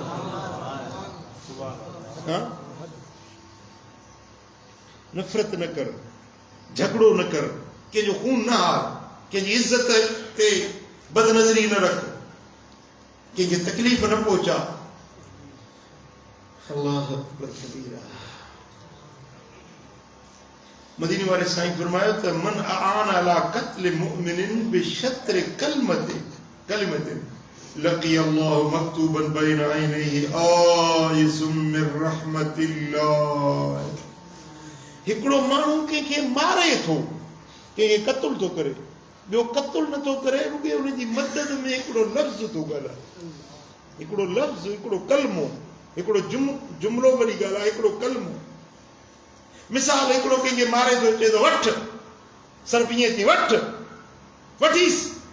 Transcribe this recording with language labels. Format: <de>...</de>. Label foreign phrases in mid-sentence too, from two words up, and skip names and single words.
<sd>नफ़रत न कर, झगड़ो न कर, कंहिंजो खून न हार, कंहिंजी इज्जत ते बदनज़री न रख, कंहिंखे तकलीफ़ न पहुचा।</sd> <ar>الله أكبر كبيرا.</ar> <sd>मदीने वाले साईं फरमायो त</sd> <ar>من أعان على قتل مؤمن بشطر كلمة لقي الله مكتوب بين عينيه آيس من رحمة الله.</ar> <sd>हिकिड़ो माण्हू कंहिंखे मारे थो, कंहिंखे क़त्ल थो करे, ॿियो क़त्ल नथो करे, रुॻे उनजी मदद में हिकिड़ो लफ़्ज़ थो ॻाल्हाए, हिकिड़ो लफ़्ज़, हिकिड़ो कलमो, हिकिड़ो जुमिलो वरी ॻाल्हाए, हिकिड़ो कलमो। मिसाल, हिकिड़ो कंहिंखे मारे थो, चए थो वठ, सिर्फ़ ईअं थी वठ, वठीसि।</sd>